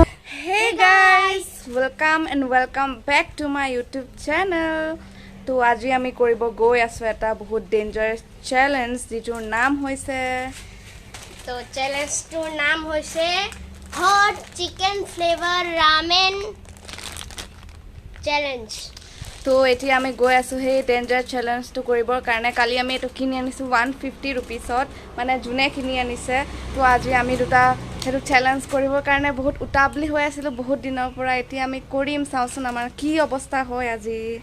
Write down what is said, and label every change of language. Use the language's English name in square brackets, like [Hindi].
[English] And welcome back to my YouTube channel. [Assamese] তো আজি আমি কৰিব গৈ আছোঁ এটা বহুত ডেঞ্জাৰাছ চেলেঞ্জ, যিটোৰ নাম হৈছে তো চেলেঞ্জটোৰ নাম হৈছে hot chicken flavour ramen challenge. তো এতিয়া আমি গৈ আছোঁ সেই ডেঞ্জাৰ চেলেঞ্জটো কৰিবৰ কাৰণে। কালি আমি এইটো কিনি আনিছোঁ 150 ৰুপিছত, মানে যোনে কিনি আনিছে। তো আজি আমি দুটা সেইটো চেলেঞ্জ কৰিবৰ কাৰণে বহুত উতাবলি হৈ আছিলোঁ বহুত দিনৰ পৰা। এতিয়া আমি কৰিম, চাওঁচোন আমাৰ কি অৱস্থা হয় আজি।